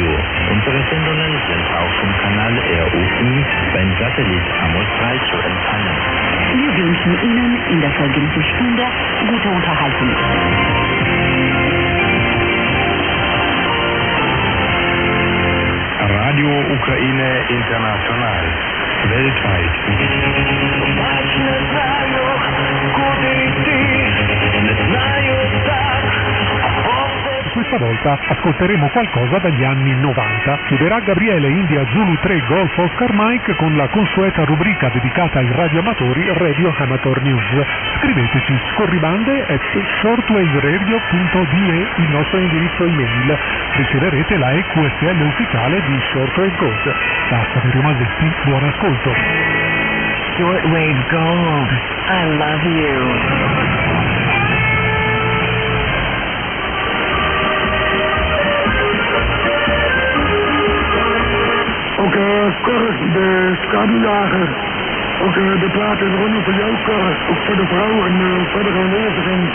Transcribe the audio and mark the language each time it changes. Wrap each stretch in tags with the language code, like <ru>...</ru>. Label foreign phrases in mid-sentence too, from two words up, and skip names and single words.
<de>Unsere Sendungen sind auch vom Kanal ROI beim Satellit Amos 3 zu empfangen. Wir wünschen Ihnen in der folgenden Stunde gute Unterhaltung. Radio Ukraine International. Weltweit.</de> <it>Questa volta ascolteremo qualcosa dagli anni 90. Chiuderà Gabriele India Zulu 3 Golf Oscar Mike con la consueta rubrica dedicata ai radioamatori Radio Amateur News. Scriveteci scorribande@shortwaveradio.de, il nostro indirizzo email. Riceverete la EQSL ufficiale di Shortwave Gold. Da Saverio Malvetti, buon ascolto.</it> <en>Shortwave Gold, I love you.</en> <nl>Ook Cor, de schaduwjager. Ook de plaat in Ronnie voor jou, Cor. Ook voor de vrouw en verdere aanwezigen.</nl>